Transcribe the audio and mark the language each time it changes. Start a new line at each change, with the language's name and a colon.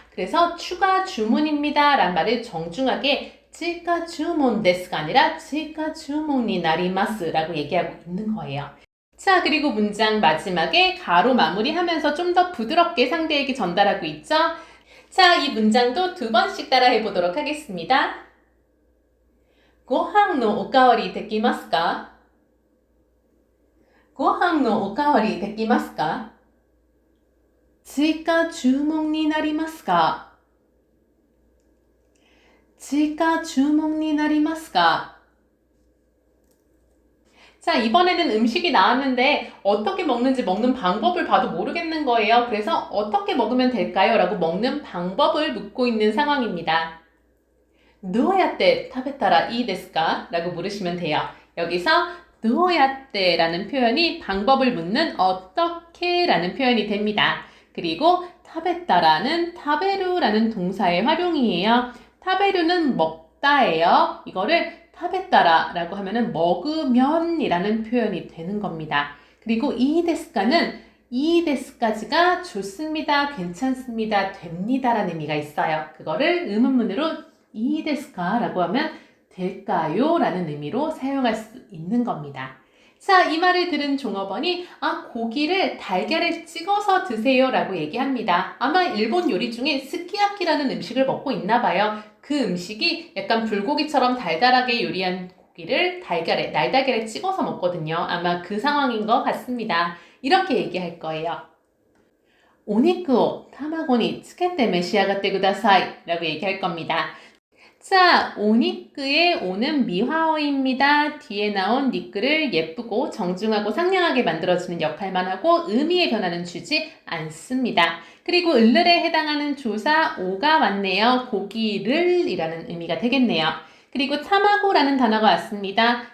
Korean: 그래서 추가 주문입니다 라는 말을 정중하게 치카 주문 데스가 아니라 치카 주문이 나리마스 라고 얘기하고 있는 거예요. 자, 그리고 문장 마지막에 가로 마무리하면서 좀 더 부드럽게 상대에게 전달하고 있죠. 자, 이 문장도 2번씩 따라해 보도록 하겠습니다.
Japanese: ご飯のおかわりできますか? ご飯のおかわりできますか?追加注文になりますか? 追加注文になりますか?
Korean: 자, 이번에는 음식이 나왔는데 어떻게 먹는지 먹는 방법을 봐도 모르겠는 거예요. 그래서 어떻게 먹으면 될까요? 라고 먹는 방법을 묻고 있는 상황입니다.
Japanese: どうやって食べたらいいですか?
Korean: 라고 물으시면 돼요. 여기서 どうやって라는 표현이 방법을 묻는 어떻게 라는 표현이 됩니다. 그리고 食べた라는 食べる라는 동사의 활용이에요. 食べる는 먹다예요.이거를 食べたら라고 하면은 먹으면 이라는 표현이 되는 겁니다. 그리고 이 데스까는 이 데스까지가 좋습니다, 괜찮습니다, 됩니다 라는 의미가 있어요. 그거를 의문문으로 이 데스까 라고 하면 될까요? 라는 의미로 사용할 수 있는 겁니다. 자, 이 말을 들은 종업원이 고기를 달걀에 찍어서 드세요 라고 얘기합니다. 아마 일본 요리 중에 스키야키라는 음식을 먹고 있나 봐요. 그 음식이 약간 불고기처럼 달달하게 요리한 고기를 날달걀에 찍어서 먹거든요. 아마 그 상황인 것 같습니다. 이렇게 얘기할 거예요.
Japanese: お肉を卵につけて召し上がってください
Korean: 라고 얘기할 겁니다. 자, 오니크의 오는 미화어입니다. 뒤에 나온 니크를 예쁘고 정중하고 상냥하게 만들어주는 역할만 하고 의미의 변화는 주지 않습니다. 그리고 을을에 해당하는 조사 오가 왔네요. 고기를 이라는 의미가 되겠네요. 그리고 타마고라는 단어가 왔습니다.